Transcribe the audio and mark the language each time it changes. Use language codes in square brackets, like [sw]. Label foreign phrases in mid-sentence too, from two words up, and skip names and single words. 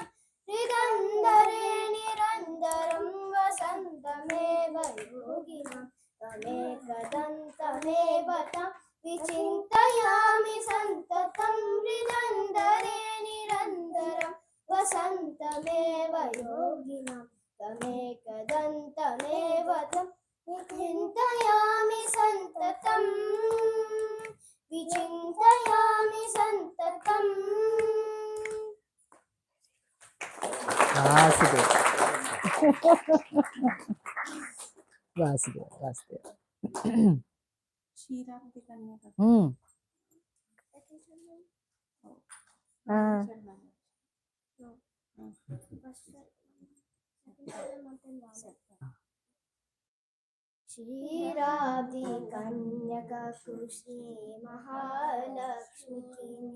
[sa] हृदन्दरे निरन्तरं वसन्तमेव योगिनं तमेकदन्तमेव तं विचिन्तयामि सन्ततं हृदन्दरे निरन्तरं वसन्तमेव योगिनं तमेकदन्तमेव तं विचिन्तयामि सन्ततं विचिन्तयामि सन्ततम् [te] వాసుదేవ్ వాసుదేవ్ వాసుదేవ్ క్షీరాబ్ది కన్యక క్షీరాబ్ది కన్యకకు శ్రీ మహాలక్ష్మికి